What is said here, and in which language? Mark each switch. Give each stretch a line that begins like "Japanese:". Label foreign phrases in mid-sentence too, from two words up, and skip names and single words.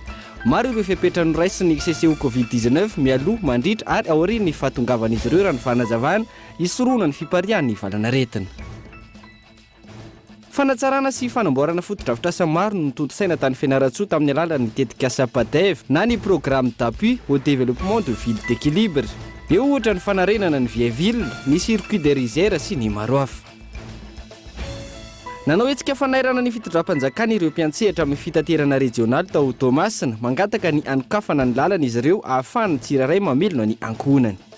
Malagasy: Maro ireo fepetrany raisiny CCO Covid-19 mialoha mandritra ary aorian'ny fahatongavan'izy ireo raha ny fanazavana isoroana ny fiparian'ny valanaretina. Fanatsarana sy fanamboarana fotodrafitrasa maro no notondrosaina tany Fianarantsoa tamin'ny alalan'ny tetika SAPADEV na ny programme d'appui au développement de ville d'équilibre. Eo ohatra ny fanarenana ny Vieville, ny circuit de Rizera sy ny maro hafa. Nanao hetsika fanairana ny fitondram-panjakana ireo mpiantsehatra amin'ny fitaterana regionaly tao Tomasina, mangataka ny anokafana ny lalana izy ireo ahafahana tsiraray mamelona ny ankohonany.